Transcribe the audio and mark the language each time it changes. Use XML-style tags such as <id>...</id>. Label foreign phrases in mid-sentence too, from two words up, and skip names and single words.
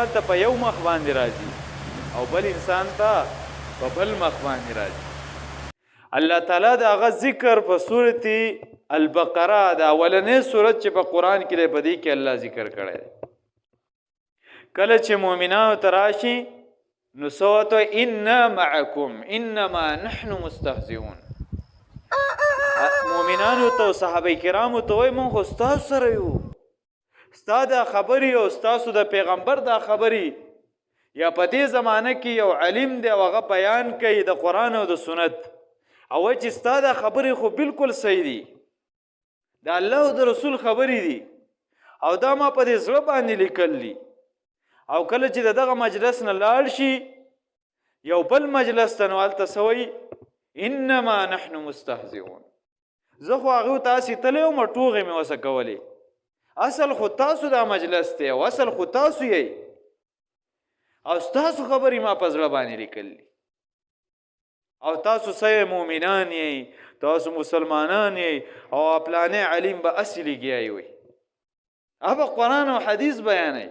<ps>ته په یو مخ باندې راځي او بل انسان ته په بل مخ باندې راځي</ps> <ar>الله تعالی</ar> <ps>دا هغه ذکر په سورت البقره دا اولنې سورت چې په قرآن کې دی په دې کې الله ذکر کړی دی کله چې مؤمنانو ته راشي نو څه ورته</ps> <ar>انا معکم انما نحن مستهزئون</ar> <ps>مؤمنانو ته صحابه کرامو ته وایي موږ خو ستاسو سره یو ستا دا خبرې او ستاسو د پیغمبر دا خبرې یا په دې زمانه کې یو علم دی او هغه بیان کوي د قرآن او د سنت او چې ستا دا خبرې خو بالکل صحیح دي د الله او د رسول خبرې دي او دا ما په دې زړه باندې لیکل دي او کله چې دغه مجلس نه لاړ شي یو بل مجلس ته نو هلته څه وایي</ps> <ar>انما نحن مستهزئون</ar> <ps>زه خو هغې تاسې تلی وم ټوغې مې وسه کولې اصل خو تاسو دا مجلس دی او اصل خو تاسو یې او ستاسو خبرې ما په زړه باندې لیکل دي او تاسو څه مؤمنان یې تاسو مسلمانان یې او پلانې علیم به اصلي ګیا وي هغه قرآن او حدیث بیانوي</ps>